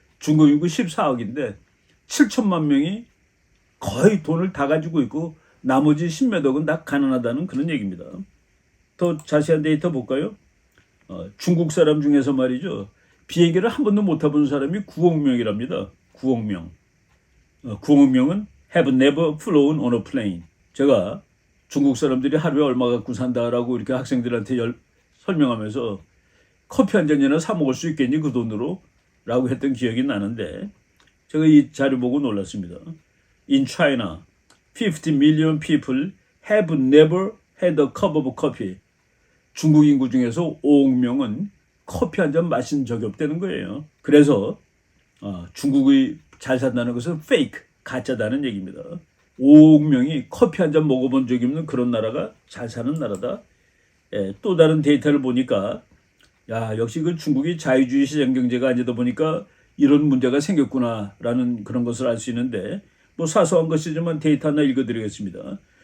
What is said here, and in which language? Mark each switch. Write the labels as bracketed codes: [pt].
[ko] 중국 인구 14억인데 7천만 명이 거의 돈을 다 가지고 있고, 나머지 10몇 억은 다 가난하다는 그런 얘기입니다. 더 자세한 데이터 볼까요? 중국 사람 중에서 말이죠, 비행기를 한 번도 못 타본 사람이 9억 명이랍니다. 9억 명. 9억 명은 [en] have never flown on a plane. [ko] 제가 중국 사람들이 하루에 얼마 갖고 산다라고 이렇게 학생들한테 설명하면서, 커피 한 잔이나 사 먹을 수 있겠니 그 돈으로? 라고 했던 기억이 나는데, 제가 이 자료 보고 놀랐습니다. [en] In China, 50 million people have never had a cup of coffee. [ko] 중국 인구 중에서 5억 명은 커피 한 잔 마신 적이 없다는 거예요. 그래서 중국의 잘 산다는 것은 페이크, 가짜다는 얘기입니다. 5억 명이 커피 한 잔 먹어본 적이 없는 그런 나라가 잘 사는 나라다. 예, 또 다른 데이터를 보니까 야, 역시 그 중국이 자유주의 시장 경제가 아니다 보니까 이런 문제가 생겼구나라는 그런 것을 알 수 있는데 뭐 사소한 것이지만 데이터 하나 읽어드리겠습니다.